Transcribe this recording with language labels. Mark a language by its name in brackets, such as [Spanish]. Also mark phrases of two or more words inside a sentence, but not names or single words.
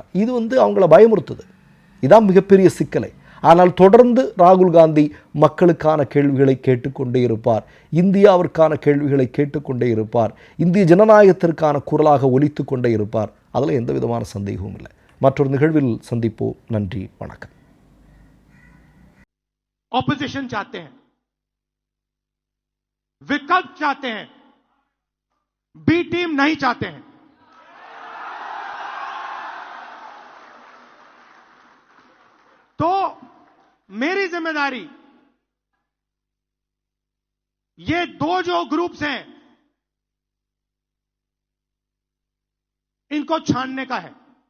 [Tamil] இது அவங்கள பயமுறுத்துது. இதான் மிகப்பெரிய சிக்கலை. ஆனால் தொடர்ந்து ராகுல் காந்தி மக்களுக்கான கேள்விகளை கேட்டுக்கொண்டே இருப்பார், இந்தியாவிற்கான கேள்விகளை கேட்டுக்கொண்டே இருப்பார், இந்திய ஜனநாயகத்திற்கான குரலாக ஒலித்து கொண்டே இருப்பார். அதில் எந்த விதமான சந்தேகமும் இல்லை. மற்றொரு நிகழ்வில் சந்திப்போம். நன்றி, வணக்கம். [Hindi] ऑपोजिशन चाहते हैं, विकल्प चाहते हैं, [English] B team [Hindi] नहीं चाहते हैं। तो मेरी जिम्मेदारी ये दो जो ग्रुप्स हैं इनको छानने का है।